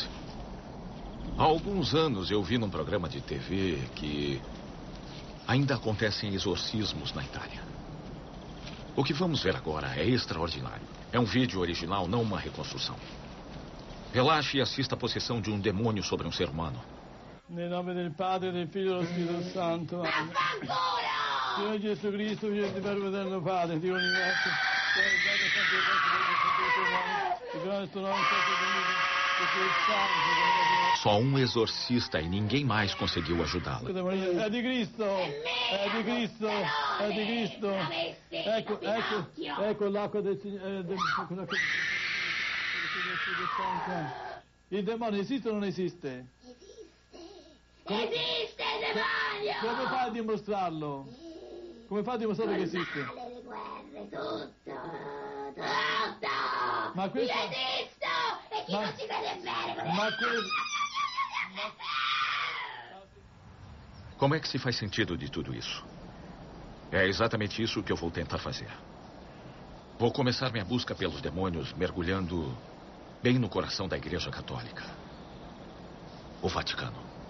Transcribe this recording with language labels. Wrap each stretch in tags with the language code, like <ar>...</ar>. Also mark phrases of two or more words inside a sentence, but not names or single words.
<pt>Há alguns anos eu vi num programa de TV que ainda acontecem exorcismos na Itália. O que vamos ver agora é extraordinário. É um vídeo original, não uma reconstrução. Relaxe e assista a possessão de um demônio sobre um ser humano.</pt> <it>Nel nome del Padre, del Figlio e dello Spirito Santo. Signore Gesù Cristo, Figlio del Verbo eterno Padre, Dio universo,</it> <pt>Só um exorcista e ninguém mais conseguiu ajudá-la. É de Cristo, é de Cristo, é de Cristo.</pt> <it>Ecco l'acqua del Signore. Il demonio esiste o non esiste? Esiste il demonio! Come fa a dimostrarlo? Come fa a dimostrare che esiste? Le guerre, tutto! Ma questo... Io esisto! E chi non ci crede bene? Ma questo...</it> <pt>Como é que se faz sentido de tudo isso? É exatamente isso que eu vou tentar fazer. Vou começar minha busca pelos demônios mergulhando bem no coração da Igreja Católica. O Vaticano.</pt>